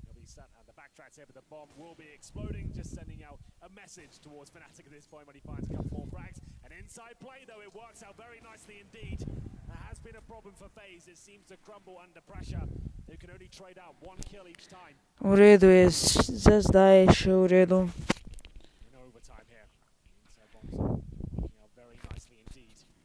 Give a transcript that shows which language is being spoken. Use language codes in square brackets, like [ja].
[en] The backtracks here, but the bomb will be exploding, just sending out a message towards Fnatic at this point when he finds a couple more frags. An inside play, though, it works out very nicely indeed. That has been a problem for FaZe. It seems to crumble under pressure. They can only trade out 1 kill each time. [sl] V redu je, za zdaj je še v redu. [en] In overtime here. Inside bombs working out very nicely indeed.